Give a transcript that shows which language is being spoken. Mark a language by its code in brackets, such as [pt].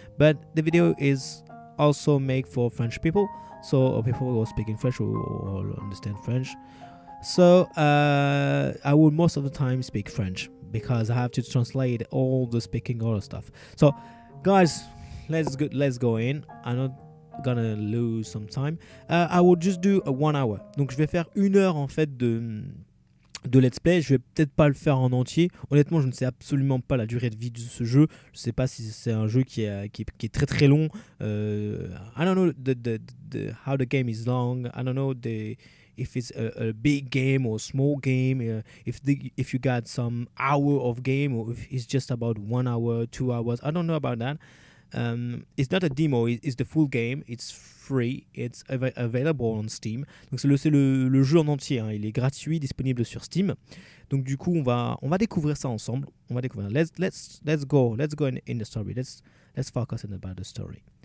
[en] But the video is also made for French people, so people who are speaking French will understand French. So I will most of the time speak French because I have to translate all the speaking, all the stuff. So guys, let's go in. I'm not gonna lose some time. I will just do a 1 hour. [fr] Donc je vais faire 1 heure en fait de let's play. Je vais peut-être pas le faire en entier. Honnêtement, je ne sais absolument pas la durée de vie de ce jeu. Je sais pas si c'est un jeu qui est très très long. [en] I don't know how the game is long. I don't know if it's a big game or a small game. If you got some hour of game or if it's just about 1 hour, 2 hours. I don't know about that. It's not a demo, it's the full game, it's free, it's available on Steam. [fr] Donc c'est le jeu en entier, hein. Il est gratuit, disponible sur Steam. Donc du coup, on va découvrir ça ensemble. On va découvrir. [en] Let's go in the story. Let's focus on about the story.